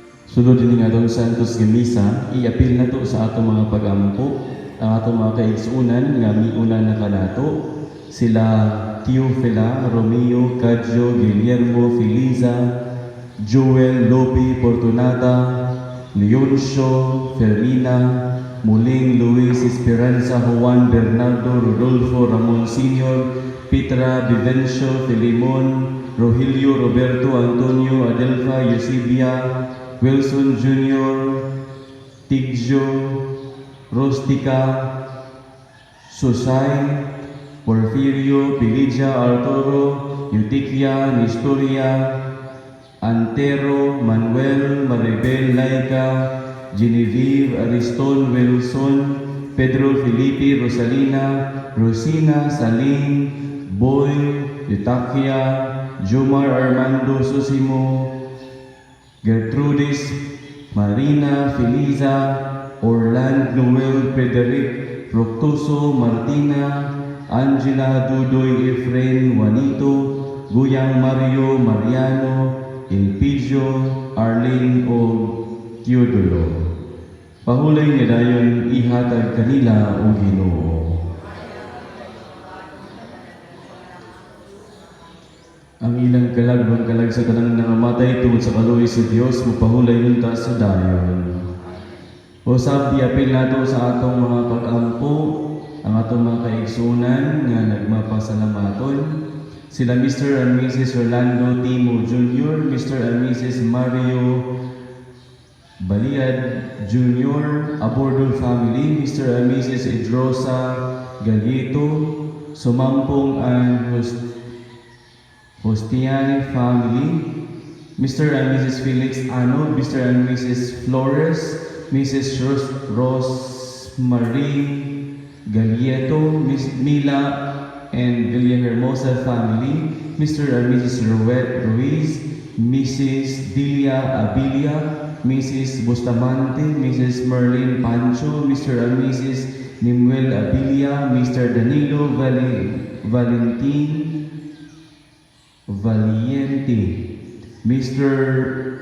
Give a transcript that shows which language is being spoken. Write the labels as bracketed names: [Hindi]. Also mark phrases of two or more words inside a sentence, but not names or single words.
[Cebuano] Sunod din nga atong Santos nga Misa, iapil na to sa atong mga pagampo, ang atong mga kaigsunan nga miuna na kanato, sila Teofila, Romeo, Cadjo, Guillermo, Feliza, Joel, Lopi, Fortunata, Leoncio, Fermina, Muling, Luis, Esperanza, Juan, Bernardo, Rodolfo, Ramon Sr., Petra, Vivencio, Filimon, Rogelio, Roberto, Antonio, Adelfa, Eusebia, Wilson Jr., Tigjo, Rustica, Susay, Porfirio, Piligia, Arturo, Eutiquia, Nestoria, Antero, Manuel, Maribel, Laika, Genevieve, Ariston, Wilson, Pedro, Felipe, Rosalina, Rosina, Saling, Boy, Eutaquia, Jomar, Armando, Susimo, Gertrudis, Marina, Feliza, Orland, Noel, Frederic, Proctoso, Martina, Angela, Dudoy, Efrain, Juanito, Guyang, Mario, Mariano, Elpidio, Arlene o Teodoro. Pahulay nga dayon ihatag kanila o Ginoo. Ang ilang kalag kalag sa tanang nangamatay tungod sa kaluoy sa Dios mupahulay yunta sa dayon. O sabi apil nato sa atong mga pag-ampo, ang atong mga kaigsunan nga nagmapasalamaton, sila Mr. and Mrs. Orlando Timo Jr., Mr. and Mrs. Mario Baliad Jr., Abordol family, Mr. and Mrs. Idrosa Galieto, Sumampong and Hostiani family, Mr. and Mrs. Felix Ano, Mr. and Mrs. Flores, Mrs. Rosemary Galieto, Miss Mila and Villahermosa family, Mr. and Mrs. Ruiz, Mrs. Delia Abilia, Mrs. Bustamante, Mrs. Merlin Pancho, Mr. and Mrs. Nimuel Abilia, Mr. Danilo Valentin Valiente, Mr.